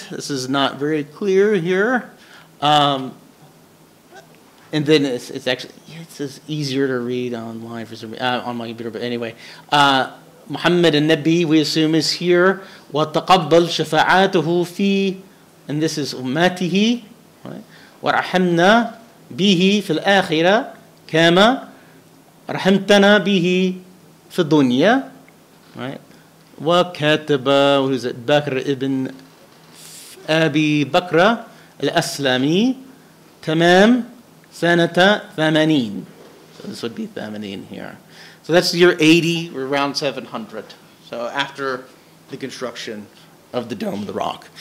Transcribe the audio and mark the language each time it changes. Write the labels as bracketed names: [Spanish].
[English] This is not very clear here. And then it's actually, it's easier to read online for some, on my computer, but anyway. Muhammad al-Nabi, we assume, is here. [Arabic] وَتَقَبَّلْ شَفَاعَاتُهُ فِي, [English] and this is أُمَّتِهِ, right? [Arabic] وَرَحَمْنَا بِهِ فِي الْآخِرَةِ كَمَا رَحَمْتَنَا بِهِ فِي الدُّنْيَا, right? وَكَاتَبَ, [English] what is it, [Arabic] Bakr ibn Abi Bakr al-Aslami, tamam sanata 80. [English] So this would be 80 here. So that's year 80, we're around 700. So after the construction of the Dome of the Rock.